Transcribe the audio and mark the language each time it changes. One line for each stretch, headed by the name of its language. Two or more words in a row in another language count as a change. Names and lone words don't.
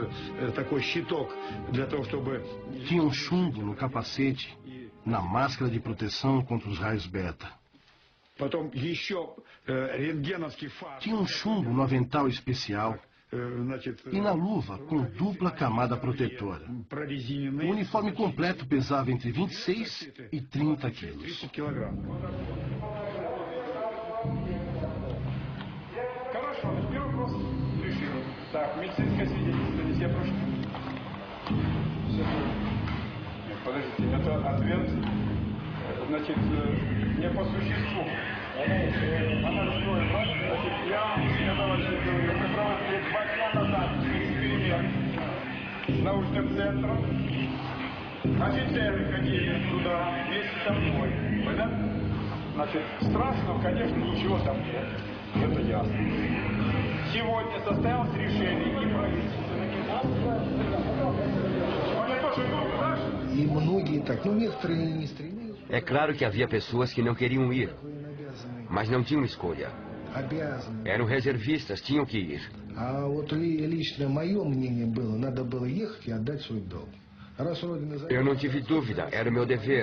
Portuguese: Tinham chumbo no capacete, na máscara de proteção contra os raios beta. Tinha um chumbo no avental especial e na luva com dupla camada protetora. O uniforme completo pesava entre 26 e 30 quilos.
Russian: Подождите, это ответ, значит, не по существу. Она разговаривает, значит, я сказала, что я собралась 2 дня назад эксперимент с научным центром. Офицеры ходили туда вместе со мной. Понятно? Значит, страшного, конечно, ничего там нет. Это ясно. Сегодня состоялось решение и правительства.
Portuguese: É claro que havia pessoas que não queriam ir, mas não tinham escolha. Eram reservistas, tinham que ir. Eu não tive dúvida, era o meu dever.